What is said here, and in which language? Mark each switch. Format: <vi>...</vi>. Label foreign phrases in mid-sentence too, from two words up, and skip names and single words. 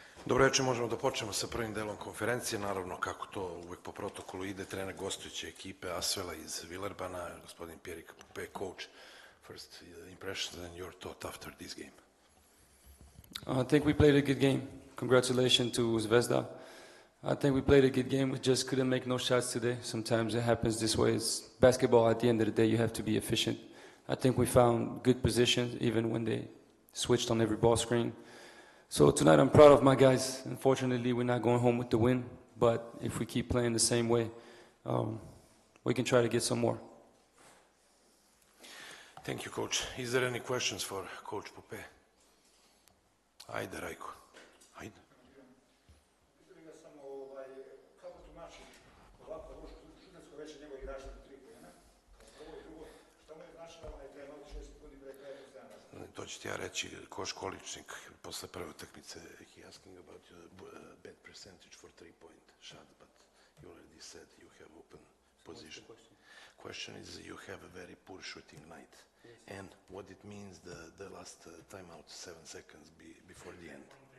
<sr>Dobro večer, možemo da počnemo sa prvim delom konferencije. Naravno, kako to uvek po protokolu ide, trener gostujuće ekipe Asvela iz Villerbana, gospodin Pierre Capoupe, coach.</sr> <en>First impressions and your thought after this game. I think we played a good game. Congratulations to Zvezda. I think we played a good game. We just couldn't make no shots today. Sometimes it happens this way. It's basketball. At the end of the day, you have to be efficient. I think we found good positions even when they switched on every ball screen. So tonight I'm proud of my guys. Unfortunately, we're not going home with the win. But if we keep playing the same way, we can try to get some more. Thank you, Coach. Is there any questions for Coach Poupe?</en> <sr>Ajde, Rajko. Ajde. Pitam ga samo kako tumači ovako šutersko veće njegov igrač na 3 poena, prvo i drugo, šta mu je značilo timeout 6 sekundi pre kraja postana? To ću ti ja reći ko školičnik posle prve utakmice.</sr> <en>He asking about bad percentage for 3-point shot, but you already said you have open position. Question is you have a very poor shooting night. Yes. And what it means the last timeout, 7 seconds before the end.</en>